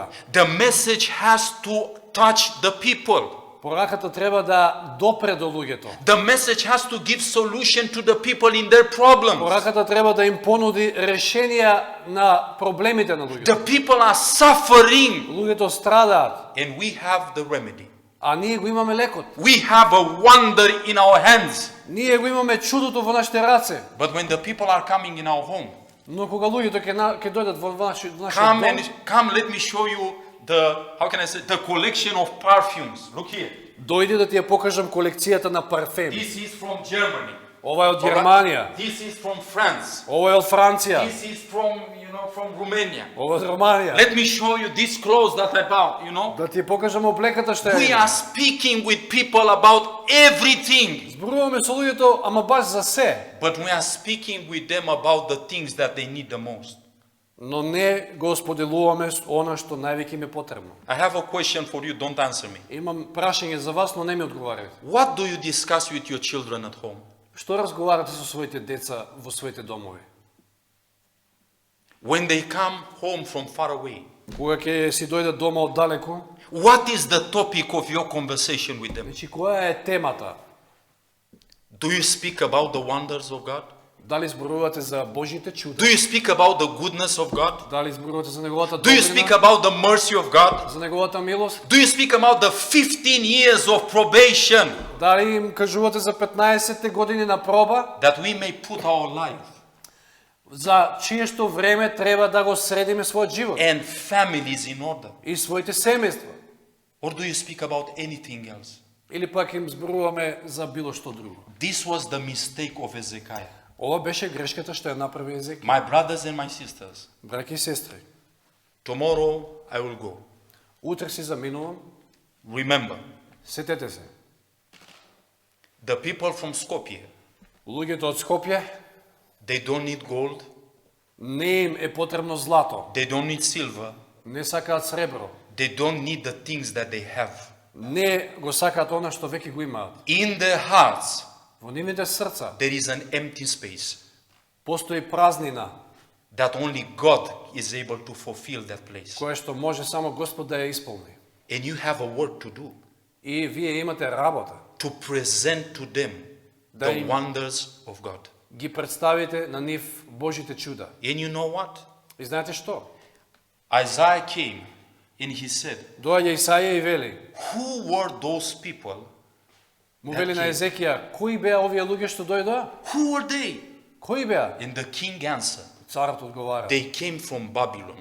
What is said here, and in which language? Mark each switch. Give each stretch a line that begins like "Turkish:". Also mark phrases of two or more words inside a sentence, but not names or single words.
English: The message has to touch the people.
Macedonian: Пораката треба да допре до луѓето.
English: The message has to give solution to the people in their problems.
Macedonian: Пораката треба да им понуди решенија на проблемите на луѓето.
English: The people are suffering,
Macedonian: Луѓето страдаат,
English: and we have the remedy.
Macedonian: а ние го имаме лекот.
English: We have a wonder in our hands.
Macedonian: Ние го имаме чудото во нашите раце.
English: But when the people are coming in our home,
Macedonian: Но кога луѓето ќе дојдат во нашиот дом,
English: come, let me show you the collection of perfumes. Look here.
Macedonian: дојди да ти ја покажам колекцијата на парфеми.
English: This is from Germany.
Macedonian: Ова е од Германија,
English: This is from France.
Macedonian: ова е од Франција,
English: This is from, from Romania.
Macedonian: ова е од Романија.
English: Let me show you these clothes that I bought,
Macedonian: Да ти ја покажам облеката што
English: We
Macedonian: е.
English: are speaking with people about everything,
Macedonian: Зборуваме со луѓето, ама баш за се.
English: but we are speaking with them about the things that they need the most.
Macedonian: Но не го споделуваме она што највеќе им е потребно.
English: I have a question for you, don't answer me.
Macedonian: Имам прашање за вас, но не ми одговарате.
English: What do you discuss with your children at home?
Macedonian: Што разговарате со своите деца во своите домови?
English: When they come home from far away,
Macedonian: Кога ќе си дојдат дома оддалеку,
English: what is the topic of your conversation with them?
Macedonian: значи која е темата?
English: Do you speak about the wonders of God?
Macedonian: Дали зборувате за Божите чуда?
English: Do you speak about the goodness of God?
Macedonian: Дали зборувате за неговата
English: Do you speak
Macedonian: добрина?
English: about the mercy of God?
Macedonian: За неговата милост?
English: Do you speak about the 15 years of probation
Macedonian: Дали им кажувате за 15 години на проба,
English: that we may put our life
Macedonian: за чие што време треба да го средиме својот живот
English: and families in order?
Macedonian: и своите семејства?
English: Or do you speak about anything else?
Macedonian: Или пак им зборуваме за било што друго?
English: This was the mistake of Hezekiah.
Macedonian: Ова беше грешката што ја направи Езекија.
English: My brothers and my sisters,
Macedonian: Браќи и сестри,
English: tomorrow I will go.
Macedonian: утре си заминувам,
English: Remember,
Macedonian: сетете се.
English: the people from Skopje,
Macedonian: Луѓето од Скопје,
English: they don't need gold,
Macedonian: Не им е потребно злато,
English: They don't need silver.
Macedonian: не сакаат сребро,
English: They don't need the things that they have.
Macedonian: не го сакаат она што веќе го имаат.
English: In their hearts,
Macedonian: Во нивните срца
English: there is an empty space
Macedonian: постои празнина,
English: that only God is able to fulfill that place.
Macedonian: која што може само Господ да ја исполни.
English: And you have a work to do
Macedonian: И вие имате работа
English: to present to them
Macedonian: Да
English: the
Macedonian: им-
English: wonders of God.
Macedonian: ги представите на нив Божите чуда.
English: And you know what?
Macedonian: И знаете што?
English: Isaiah came and he said,
Macedonian: Доаѓа Исаија и вели,
English: who were those people?
Macedonian: му вели на Езекија, кои беа овие луѓе што дојдоа?
English: Who were they?
Macedonian: Кои беа?
English: And the king answered,
Macedonian: Царот одговара,
English: they came from Babylon.